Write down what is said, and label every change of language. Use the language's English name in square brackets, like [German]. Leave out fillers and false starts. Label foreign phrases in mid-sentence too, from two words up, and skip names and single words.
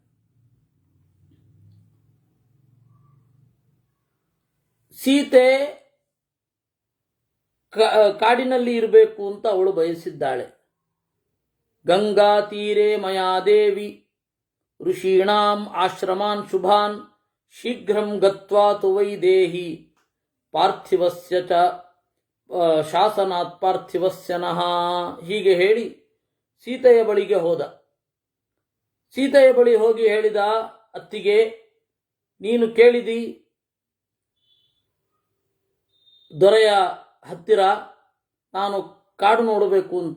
[Kannada] ಸೀತೆ ಕಾಡಿನಲ್ಲಿ ಇರಬೇಕು ಅಂತ ಅವಳು ಬಯಸಿದ್ದಾಳೆ. [Sanskrit] ಗಂಗಾತೀರೆ ಮಯಾ ದೇವಿ ಋಷೀಣಾಂ ಆಶ್ರಮಾನ್ ಶುಭಾನ್ ಶೀಘ್ರಂ ಗತ್ವಾ ತು ವೈದೇಹಿ ಪಾರ್ಥಿವಸ್ಯ ಚ ಶಾಸನಾತ್ ಪಾರ್ಥಿವಸ್ಯ ನಃ. [Kannada] ಹೀಗೆ ಹೇಳಿ ಸೀತೆಯ ಬಳಿಗೆ ಹೋದ. ಸೀತೆಯ ಬಳಿ ಹೋಗಿ ಹೇಳಿದ, ಅತ್ತಿಗೆ, ನೀನು ಕೇಳಿದಿ ದೊರೆಯ ಹತ್ತಿರ ನಾನು ಕಾಡು ನೋಡಬೇಕು ಅಂತ.